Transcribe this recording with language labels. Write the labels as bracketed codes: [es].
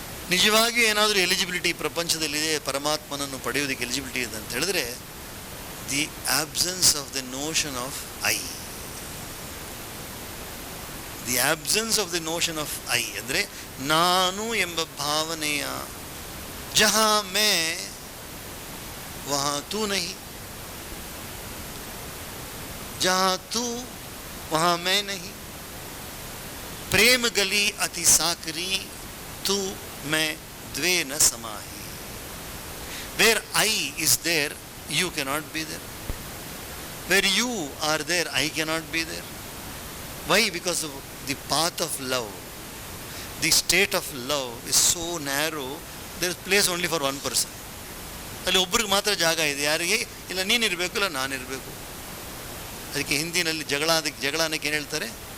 [kn] ನಿಜವಾಗಿಯೂ ಏನಾದರೂ ಎಲಿಜಿಬಿಲಿಟಿ ಪ್ರಪಂಚದಲ್ಲಿದೆ ಪರಮಾತ್ಮನನ್ನು ಪಡೆಯೋದಕ್ಕೆ ಎಲಿಜಿಬಿಲಿಟಿ ಇದೆ ಅಂತ ಹೇಳಿದ್ರೆ, [en] The absence of the notion of I. The absence of the notion of I [kn] ಅಂದರೆ ನಾನು ಎಂಬ ಭಾವನೆಯ, [hi] जहाँ मैं वहाँ तू नहीं, जहाँ तू वहाँ मैं नहीं, प्रेम गली अति साकरी तू मैं द्वे न समाही. [en] Where I is there, you cannot be there. Where you are there, I cannot be there. Why? Because of the path of love. The state of love is so narrow. There is place only for one person. [kn] ಅಲ್ಲಿ ಒಬ್ಬರಿಗೆ ಮಾತ್ರ ಜಾಗ ಇದೆ. ಯಾರಿಗೆ? ಇಲ್ಲ ನೀನಿರಬೇಕು, ಇಲ್ಲ ನಾನಿರಬೇಕು. ಅದಕ್ಕೆ ಹಿಂದಿನಲ್ಲಿ ಜಗಳ ಅನ್ನಕ್ಕೆ ಏನು ಹೇಳ್ತಾರೆ?